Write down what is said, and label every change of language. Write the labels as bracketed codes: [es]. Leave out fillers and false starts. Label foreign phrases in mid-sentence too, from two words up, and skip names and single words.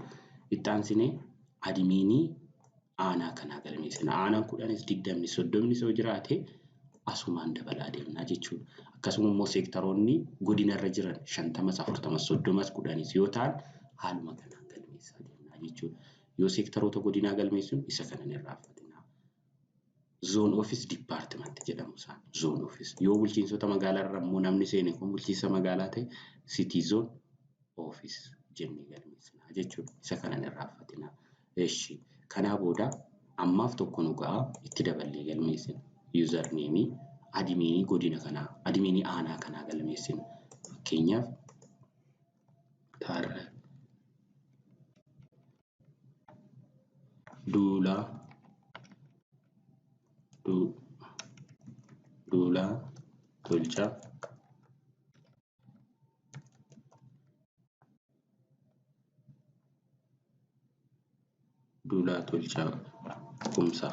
[om] Itti aansinee adminii aanaa kanaa galmeessina. Aanaan 10 20 30 yoo jiraate asumaan dabalaa deemnaa jechuudha. Akkasuma immoo seektaroonni godinarra jiran 50 40 30 10 yoo ta'an haaluma kanaan galmeessaa deemnaa jechuudha. Yoo seektaroota godinaa galmeessinu isa kanan irraanfatinaa. [en] Zone office department [om] jedhamu isaan [en] zone office. [om] Yoo bulchiinsota magaalaa irra immoo namni seene kun bulchiinsa magaalaa ta'e [en] city zone office [om] jennee galmeessinaa jechuudha. Isa kanan irraanfatinaa. Eshi kanaa booda ammaaf tokko nu ga'a itti daballee galmeessina. Username adminii godina kanaa, adminii aanaa kanaa galmeessina. Fakkeenyaaf Taarra Duulaa Tolchaa Kumsaa.